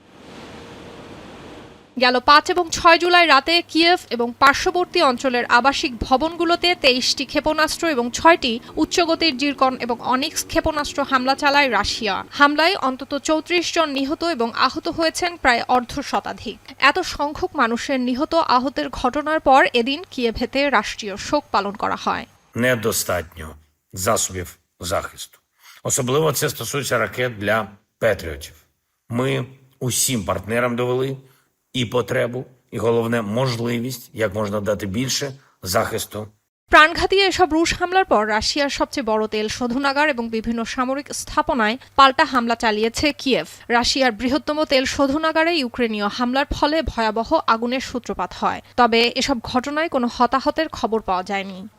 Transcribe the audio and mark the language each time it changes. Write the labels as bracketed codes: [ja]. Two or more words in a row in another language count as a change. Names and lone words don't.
[bn] গেল ৫ এবং ৬ জুলাই রাতে কিয়েভ এবং পার্শ্ববর্তী অঞ্চলের আবাসিক ভবনগুলোতে ২৩টি ক্ষেপণাস্ত্র এবং ৬টি উচ্চগতির জিরকন এবং অনিক্স ক্ষেপণাস্ত্র হামলা চালায় রাশিয়া। হামলায় অন্তত ৩৪ জন নিহত এবং আহত হয়েছেন প্রায় অর্ধশতাধিক। এত সংখ্যক মানুষের নিহত আহতের ঘটনার পর এদিন কিয়েভেতে রাষ্ট্রীয় শোক পালন করা হয়। [uk] Недостатньо засобів захисту. Особливо це стосується ракет для Петріотів. Ми усім партнерам довели і потребу, і головне можливість, як можна дати більше захисту. [bn] প্রাণঘাতী এসব রুশ হামলার পর রাশিয়ার সবচেয়ে বড় তেল শোধনাগার এবং বিভিন্ন সামরিক স্থাপনায় পাল্টা হামলা চালিয়েছে কিয়েভ। রাশিয়ার বৃহত্তম তেল শোধনাগারে ইউক্রেনীয় হামলার ফলে ভয়াবহ আগুনের সূত্রপাত হয়, তবে এসব ঘটনায় কোনো হতাহতের খবর পাওয়া যায়নি।